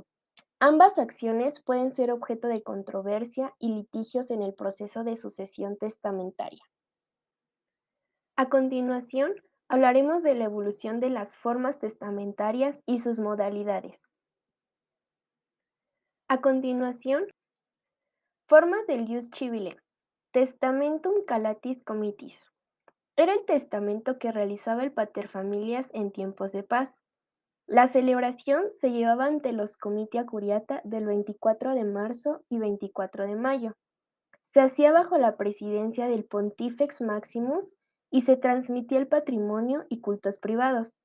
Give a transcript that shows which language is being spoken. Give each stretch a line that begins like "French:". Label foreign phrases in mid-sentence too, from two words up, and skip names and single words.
Spanish: Ambas acciones pueden ser objeto de controversia y litigios en el proceso de sucesión testamentaria. A continuación, hablaremos de la evolución de las formas testamentarias y sus modalidades. A continuación, formas del
Latin: ius civile. Testamentum calatis comitis.
Spanish: Era el testamento que realizaba el paterfamilias en tiempos de paz. La celebración se llevaba ante los
Latin: comitia curiata
Spanish: del 24 de marzo y 24 de mayo. Se hacía bajo la presidencia del
Latin: Pontifex Maximus
Spanish: y se transmitía el patrimonio y cultos privados.